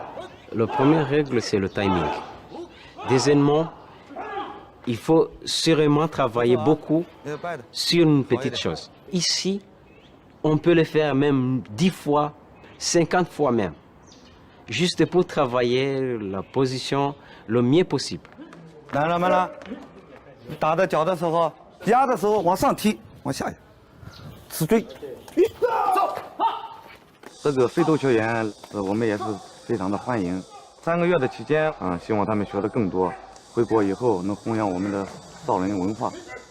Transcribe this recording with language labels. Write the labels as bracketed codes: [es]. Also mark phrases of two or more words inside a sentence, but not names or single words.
[fr] La première règle, c'est le timing. Deuxièmement, il faut sûrement travailler beaucoup sur une petite chose. Ici, on peut le faire même 10 fois, 50 fois même. Juste pour travailler la position le mieux possible. [zh] 这个非洲球员，我们也是非常的欢迎。3个月的期间，希望他们学得更多，回国以后能弘扬我们的少林文化。